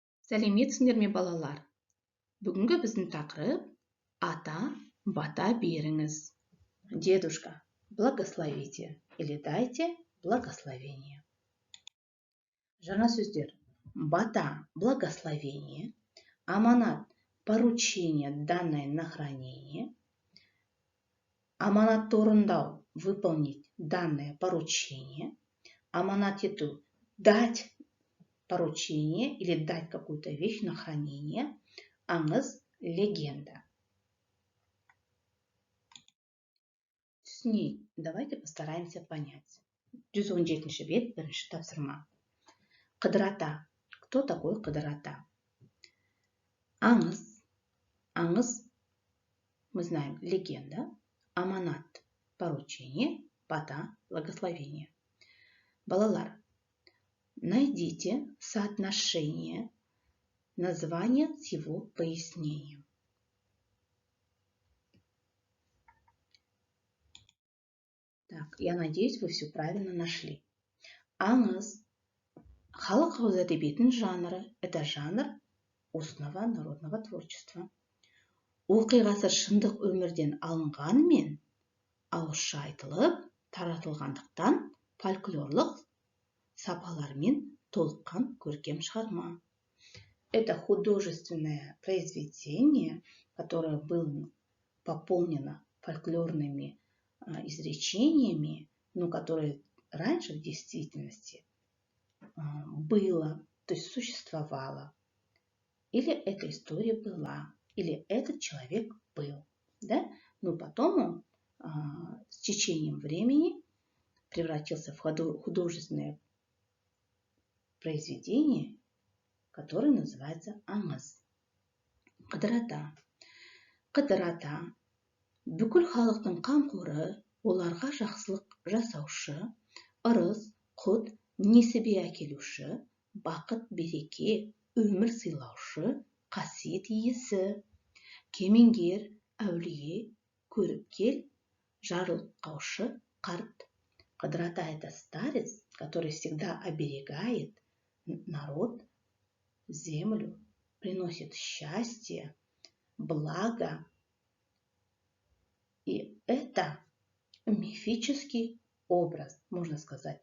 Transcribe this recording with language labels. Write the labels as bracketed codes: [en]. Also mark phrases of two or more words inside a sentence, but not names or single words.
[kk] Сәлеметсіңдер ме, балалар? Бүгінгі біздің тақырып ата бата беріңіз. [ru] Дедушка, благословите или дайте благословение. [kk] Жаңа сөздер: бата, [ru] благословение; аманат, поручение, данное на хранение; [kk] аманатты орындау, [ru] выполнить данное поручение; [kk] аманат ету, [ru] дать поручение или дать какую-то вещь на хранение; аңыз, легенда. Түсінейік, давайте постараемся понять. [kk] 117 бет, бірінші тапсырма. Қыдырата. [ru] Кто такой қыдырата? Аңыз. [kk] Аңыз, [ru] мы знаем, легенда. [kk] Аманат, поручение. Бата, благословение. [ru] Балалар, найдите соотношение названия с его пояснением. Так, я надеюсь, вы все правильно нашли. [kk] Аңыз. Халық ауыз әдебиетінің жанры. [ru] Это жанр устного народного творчества. [kk] Оқиғасы шындық өмірден алынғанымен, ауызша айтылып, таратылғандықтан фольклорлық сапалармен толыққан көркем шығарма. [ru] Это художественное произведение, которое было пополнено фольклорными изречениями, но которое раньше в действительности было, то есть существовало. Или эта история была, или этот человек был. Да? Но потом он с течением времени превратился в художественное произведение, которое называется аңыз. [kk] Қыдырата. Қыдырата бүкіл халықтың қамқоры, оларға жақсылық жасаушы, ырыс, құт, несібе әкелуші, бақыт, береке, өмір сыйлаушы, қасиет иесі, кемеңгер, әулие, көріпкел, жарылқаушы, қарт. Қыдырата — [ru] это старец, который всегда оберегает народ, землю, приносит счастье, благо. И это мифический образ, можно сказать.